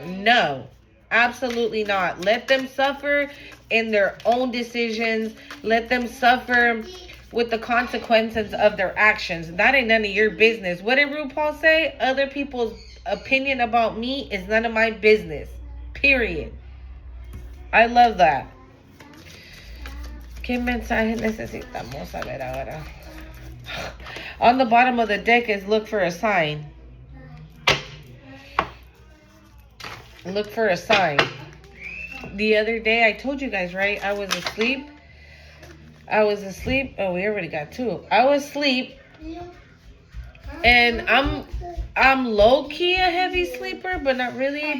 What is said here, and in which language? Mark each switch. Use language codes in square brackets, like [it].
[en] No, absolutely not. Let them suffer in their own decisions. Let them suffer with the consequences of their actions. That ain't none of your business. What did RuPaul say? Other people's opinion about me is none of my business. Period. I love that. [es] ¿Qué mensaje necesitamos saber ahora? [en] On the bottom of the deck is look for a sign. Look for a sign. The other day, I told you guys, right? I was asleep. Oh, we already got two. I was asleep. And I'm low-key a heavy sleeper, but not really.